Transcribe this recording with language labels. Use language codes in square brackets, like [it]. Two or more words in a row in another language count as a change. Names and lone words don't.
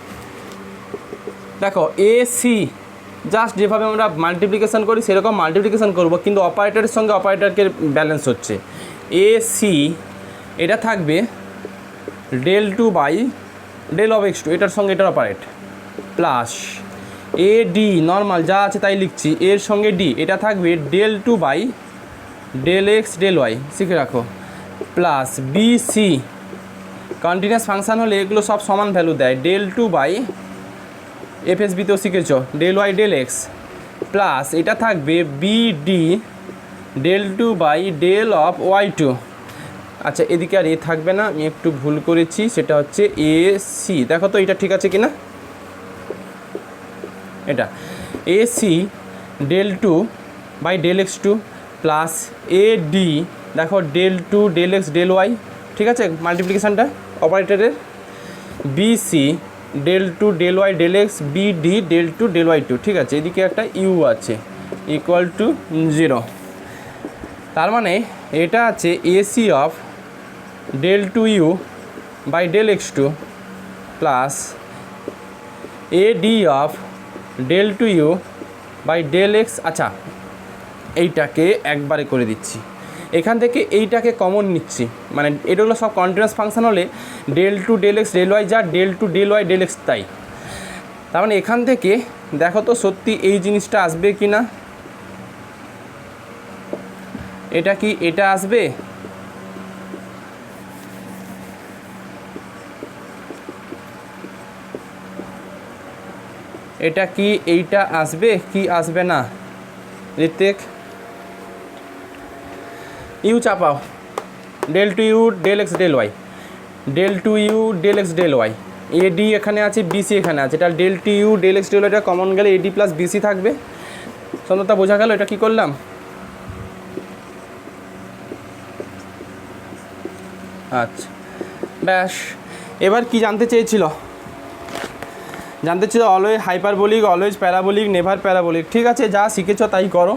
[bn] দেখো AC জাস্ট যেভাবে আমরা মাল্টিপ্লিকেশান করি সেরকম মাল্টিপ্লিকেশান করব, কিন্তু অপারেটরের সঙ্গে অপারেটরকে ব্যালেন্স হচ্ছে। AC এটা থাকবে [en] del 2 by del of x2, [bn] এটার সঙ্গে এটার অপারেট, [en] plus AD [bn] নর্মাল যা আছে তাই লিখছি, এর সঙ্গে D, এটা থাকবে [en] del 2 by del x del y, [bn] শিখে রাখো, প্লাস বিসি [en] continuous function [bn] হলে এগুলো সব সমান ভ্যালু দেয়, [en] del 2 by [bn] এফএসবিতেও শিখেছ [en] del y del x plus [bn] এটা থাকবে [en] BD del 2 by del of y2. [bn] আচ্ছা এদিকে আর এ থাকবে না, আমি একটু ভুল করেছি, সেটা হচ্ছে এ সি। দেখো তো এটা ঠিক আছে কি না, এটা [en] AC del 2 by del x2 plus AD [bn] দেখো [en] del 2 del x del y, [bn] ঠিক আছে মাল্টিপ্লিকেশানটা অপারেটরের, [en] BC del 2 del y del x BD del 2 del y2, [bn] ঠিক আছে এদিকে একটা ইউ আছে [en] equal to [bn] 0। তার মানে এটা আছে [en] AC of del 2u by del x2 plus AD of del 2u by del x. [bn] আচ্ছা এইটাকে একবারে করে দিচ্ছি, এখান থেকে এইটাকে কমন নিচ্ছি, মানে এগুলো সব [en] continuous function [bn] হলে [en] del 2 del x del y [bn] যা [en] del 2 del y del x [bn] তাই। তার মানে এখান থেকে দেখো তো সত্যি এই জিনিসটা আসবে কি না, এটা কি এটা আসবে, এটা কি এইটা আসবে কি আসবে না, ঋত্বিক ইউ চাপাও, [en] del 2u del x del y del 2u del x del y, [bn] এডি এখানে আছে বিসি এখানে আছে, এটা [en] del 2u del x del y [bn] টা কমন গেলে [en] AD plus BC [bn] থাকবে। সুন্দরতা বোঝা গেল এটা কি করলাম, আচ্ছা ব্যাস। এবার কি জানতে চেয়েছিল, জানতে ছিল [en] always hyperbolic, always parabolic, never parabolic, [bn] ঠিক আছে যা শিখেছ তাই করো।